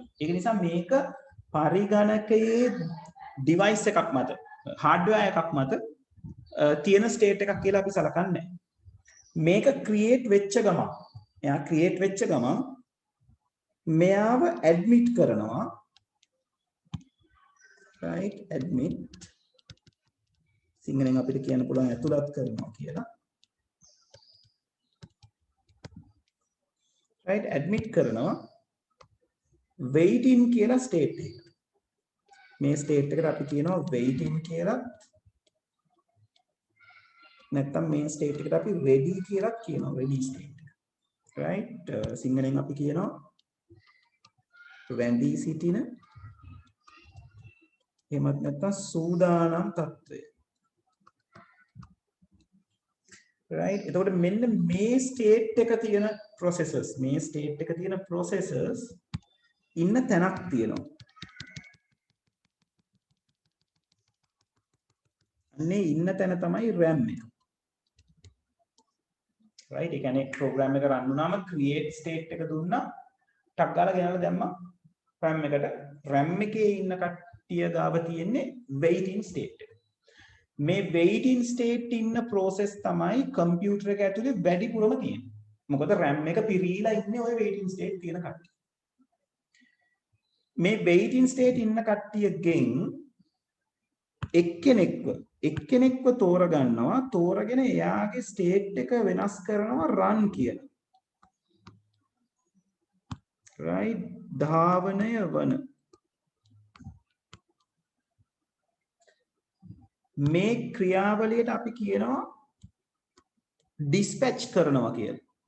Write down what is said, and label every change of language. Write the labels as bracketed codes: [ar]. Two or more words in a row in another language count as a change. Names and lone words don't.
[si] ඒක නිසා මේක පරිගණකයේ device එකක් මත hardware එකක් මත තියෙන state එකක් කියලා අපි සලකන්නේ නැහැ. මේක create වෙච්ච ගමන් එයා create වෙච්ච ගමන් මෙයාව admit කරනවා [en] right admit [si] සිංහලෙන් අපිට කියන්න පුළුවන් ඇතුළත් කරනවා කියලා [en] right admit [si] කරනවා waiting කියලා state එක මේ state එකට අපි කියනවා waiting කියලා නැත්නම් මේ state එකට අපි ready කියලා කියනවා [en] ready state right [si] සිංහලෙන් අපි කියනවා රැඳී සිටින එහෙමත් නැත්නම් සූදානම් තත්ත්වය right එතකොට මෙන්න මේ state එක තියෙන processes මේ state එක තියෙන processes ඉන්න තැනක් තියෙනවා අන්නේ ඉන්න තැන තමයි RAM එක right ඒ කියන්නේ program එක run වුණාම [en] create state [si] එක දුන්නා ටක් ගාලා ගෙනල්ලා දැම්මා RAM එකට RAM එකේ ඉන්න කට්ටිය ගාව තියෙන්නේ [en] waiting state [si] එක මේ [en] waiting state [si] ඉන්න process තමයි computer එක ඇතුලේ වැඩිපුරම තියෙන්නේ මොකද RAM එක පිරීලා ඉන්නේ ওই [en] waiting state [si] තියෙන කට්ටිය මේ [en] waiting state [si] ඉන්න කට්ටියගෙන් එක්කෙනෙක්ව තෝරගන්නවා තෝරගෙන එයාගේ state එක වෙනස් කරනවා run කියන right ධාවනය වන මේ ක්‍රියාවලියට අපි කියනවා dispatch කරනවා කියලා